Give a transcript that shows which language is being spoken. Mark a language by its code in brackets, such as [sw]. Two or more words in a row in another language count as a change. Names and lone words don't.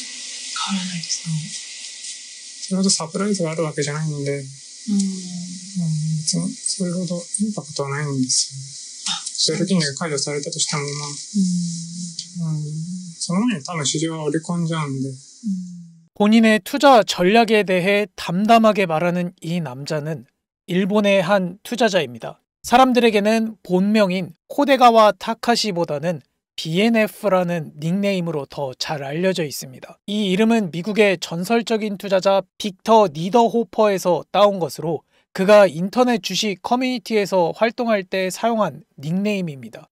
[ja] 変わらないですか？それほどサプライズがあるわけじゃないんで、別にそれほどインパクトはないんですよ。ゼロ金利が解除されたとしても、その前に多分市場は織り込んじゃうんで。 [ko] 본인의 투자 전략에 대해 담담하게 말하는 이 남자는 일본의 한 투자자입니다. 사람들에게는 본명인 코데가와 타카시보다는 BNF라는 닉네임으로 더 잘 알려져 있습니다. 이 이름은 미국의 전설적인 투자자 빅터 니더호퍼에서 따온 것으로 그가 인터넷 주식 커뮤니티에서 활동할 때 사용한 닉네임입니다.